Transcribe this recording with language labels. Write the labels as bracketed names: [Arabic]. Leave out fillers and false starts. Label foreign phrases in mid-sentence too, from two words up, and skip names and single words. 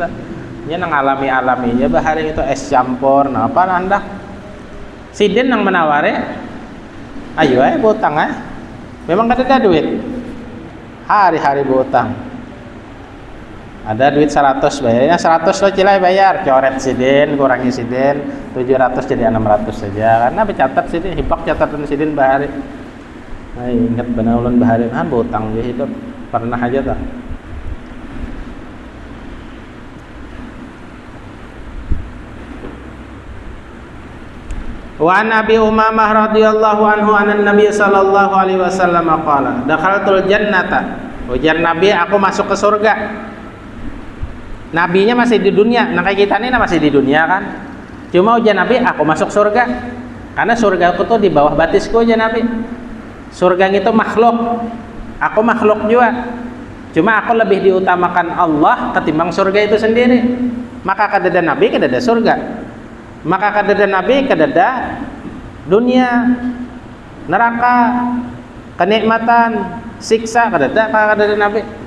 [Banjar] Nya nang alaminya bahari itu es campur nah apa anda siden nang menawari ayo butang memang kada ada duit hari-hari butang ada duit 100 bayarnya 100 lo cilai bayar coret siden kurangi siden 700 jadi 600 saja karena bercatat siden hipak catatan siden bahari ingat benar ulun bahari butang dia itu pernah aja tak. [Arabic] و نبي أمامة رضي الله عنه أن النبي صلى الله عليه وسلم قال دخلت الجنة [Banjar] ujar Nabi aku masuk ke surga. Nabinya masih di dunia nah kayak kita ini masih di dunia kan cuma ujar Nabi aku masuk surga karena surga aku tuh di bawah batisku ujar Nabi. Surga itu makhluk aku makhluk juga cuma aku lebih diutamakan Allah ketimbang surga itu sendiri maka kadada Nabi kadada surga maka kadada Nabi kadada dunia neraka kenikmatan siksa kadada Nabi